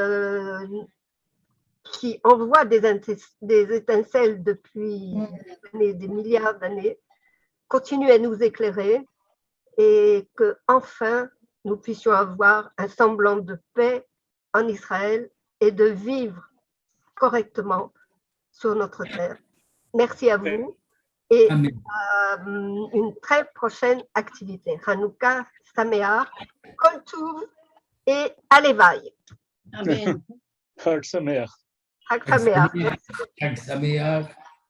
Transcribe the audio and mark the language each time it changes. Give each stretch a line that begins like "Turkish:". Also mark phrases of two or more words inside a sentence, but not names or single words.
French: envoie des étincelles depuis des milliards d'années continue à nous éclairer et que enfin nous puissions avoir un semblant de paix en Israël et de vivre correctement sur notre terre. Merci à vous et à une très prochaine activité.
Hebrew: חנוכה שמח, כל טוב et Alevaï. Amen. חג שמח. חג שמח. חג שמח.